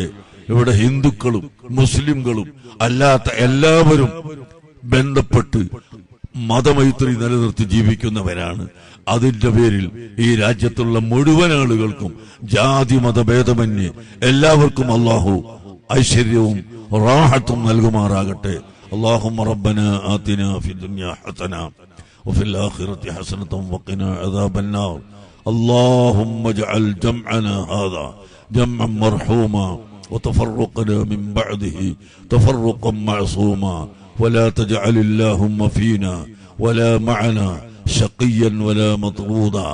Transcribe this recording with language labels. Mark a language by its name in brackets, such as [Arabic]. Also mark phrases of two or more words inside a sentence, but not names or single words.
[Malayalam] ഇവിടെ ഹിന്ദുക്കളും മുസ്ലിംകളും അല്ലാത്ത എല്ലാവരും ബന്ധപ്പെട്ട് മതമൈത്രി നിലനിർത്തി ജീവിക്കുന്നവരാണ്. അതിന്റെ പേരിൽ ഈ രാജ്യത്തുള്ള മുഴുവൻ ആളുകൾക്കും ജാതി മതഭേദമന്യേ എല്ലാവർക്കും അള്ളാഹു ഐശ്വര്യവും റാഹത്തും നൽകുമാറാകട്ടെ. [Arabic] اللهم ربنا آتنا في الدنيا حسنة وفي الآخرة حسنة وقنا عذاب النار. اللهم اجعل جمعنا هذا جمعا مرحوما وتفرقنا من بعده تفرقا معصوما ولا تجعل اللهم فينا ولا معنا شقيا ولا مطرودا.